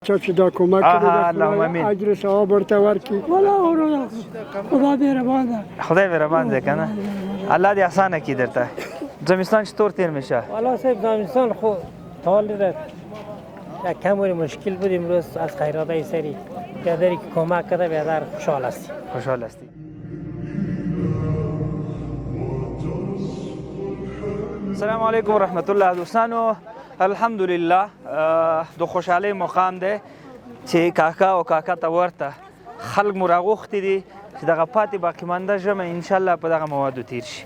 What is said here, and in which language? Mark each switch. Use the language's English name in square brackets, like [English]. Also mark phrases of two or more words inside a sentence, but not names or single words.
[Pashto] چې دا کومک کړی اجر ثواب ورته ورکړي. خدا مهربان ده، خدای مهربان ده کنه. الله دې اسانه کړي درته. [Persian] زمستان چطور تیر میشه؟ والا صاحب زمستان خو حال داره یک کمی مشکل بود. امروز از خیرات سری بیادری که کمک کرده بیادر خوشحال هستی. خوشحال هستی. [Arabic] السلام علیکم ورحمت الله [Pashto] دوستانو. الحمدلله د خوشحالۍ مقام دی چې کاکا او کاکا ته ورته خلک مو راغوښتي دي چې دغه پاتې باقي مانده ژمی انشاءالله په دغه موادو تیر شي.